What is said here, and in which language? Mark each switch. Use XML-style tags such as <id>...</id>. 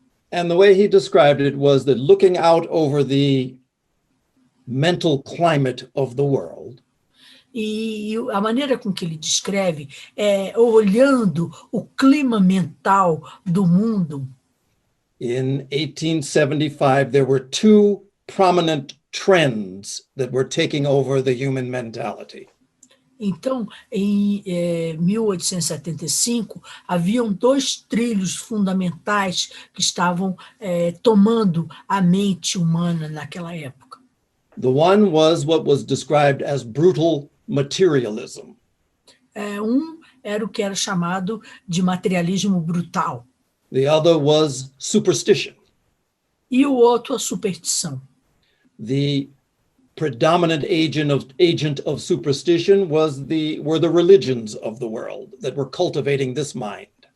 <en>And the way he described it was that looking out over the mental climate of the world,</en> <pt>e a maneira com que ele descreve é olhando o clima mental do mundo.</pt> <en>In 1875, there were two prominent trends that were taking over the human mentality.</en> <pt>Então, em 1875, haviam dois trilhos fundamentais que estavam tomando a mente humana naquela época.</pt> <en>The one was what was described as brutal materialism.</en> <pt>Era o que era chamado de materialismo brutal.</pt> <en>The other was superstition.</en> <pt>e o outro a superstição.</pt> <en>The predominant agent of superstition were the religions of the world that were cultivating this mind.</en>